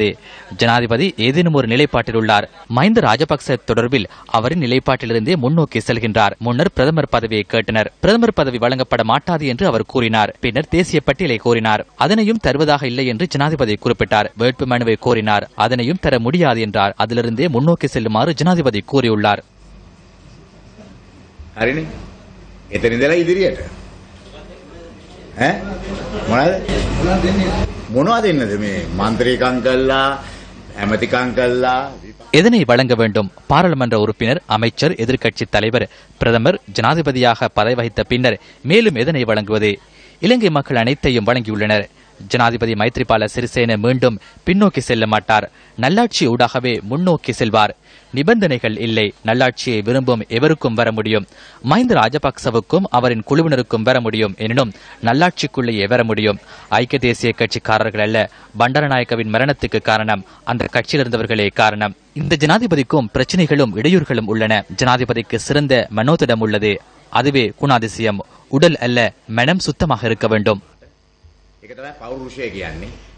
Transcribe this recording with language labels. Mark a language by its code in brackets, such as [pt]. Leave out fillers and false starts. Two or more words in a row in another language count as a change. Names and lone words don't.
[ta] ஜனாதிபதி ஏதேனும் ஒரு நிலைப்பாட்டில் உள்ளார். மஹிந்த ராஜபக்ச தொடர்பில் அவரின் நிலைப்பாட்டிலிருந்தே முன்னோக்கி செல்கின்றார். முன்னர் பிரதமர் பதவியை கேட்டனர். பிரதமர் பதவி வழங்கப்பட மாட்டாது என்று அவர் கூறினார். பின்னர் தேசிய பட்டியலை கோரினார். அதனையும் தருவதாக இல்லை என்று ஜனாதிபதி குறிப்பிட்டார். வேட்பு மனுவை கோரினார். அதனையும் தர முடியாது என்றார். அதிலிருந்தே முன்னோக்கி செல்லுமாறு ஜனாதிபதி கூறியுள்ளார். [si] හරිනේ එතනින්දලා ඉදිරියට මොනවද දෙන්නද මේ මන්ත්‍රීකම් කළා ඇමතිකම් කළා [ta] எதனை வழங்க வேண்டும்? பாராளுமன்ற உறுப்பினர், அமைச்சர், எதிர்க்கட்சி தலைவர், பிரதமர், ஜனாதிபதியாக பதவி வகித்த பின்னர் மேலும் எதனை வழங்குவது? இலங்கை மக்கள் அனைத்தையும் வழங்கியுள்ளனர். ஜனாதிபதி மைத்ரிபால சிறிசேன மீண்டும் பின்னோக்கி செல்ல மாட்டார். நல்லாட்சி ஊடாகவே முன்னோக்கி செல்வார். நிபந்தனைகள் இல்லை. நல்லாட்சியை விரும்பும் எவருக்கும் வர முடியும். மஹிந்த ராஜபக்சவுக்கும் அவரின் குழுவினருக்கும் வர முடியும். எனினும் நல்லாட்சிக்குள்ளேயே வர முடியும். ஐக்கிய தேசிய கட்சிக்காரர்கள் அல்ல. பண்டாரநாயக்கவின் மரணத்துக்கு காரணம் அந்த கட்சியில் இருந்தவர்களே காரணம். இந்த ஜனாதிபதிக்கும் பிரச்சனைகளும் இடையூறுகளும் உள்ளன. ஜனாதிபதிக்கு சிறந்த மனோதிடம் உள்ளது. அதுவே குணாதிசயம். உடல் அல்ல, மனம் சுத்தமாக இருக்க வேண்டும். [si] ඒක තමයි පෞරුෂය කියන්නේ.